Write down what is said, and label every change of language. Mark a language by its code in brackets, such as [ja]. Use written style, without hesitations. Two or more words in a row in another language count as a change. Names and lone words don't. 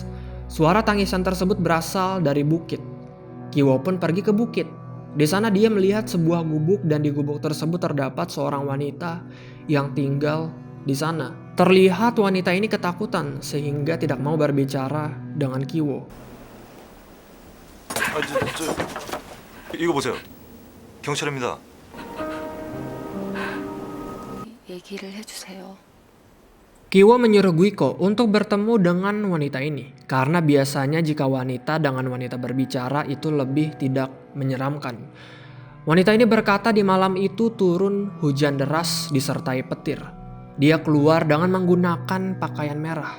[id] Suara tangisan tersebut berasal dari bukit. Kiwo pun pergi ke bukit. Di sana dia melihat sebuah gubuk dan di gubuk tersebut terdapat seorang wanita yang tinggal di sana. Terlihat wanita ini ketakutan sehingga tidak mau berbicara dengan Kiwo. [ko] 이거 보세요. 경찰입니다. 얘기를 해주세요. [id] Kiwo menyuruh Guiko untuk bertemu dengan wanita ini karena biasanya jika wanita dengan wanita berbicara itu lebih tidak menyeramkan. Wanita ini berkata di malam itu turun hujan deras disertai petir. Dia keluar dengan menggunakan pakaian merah.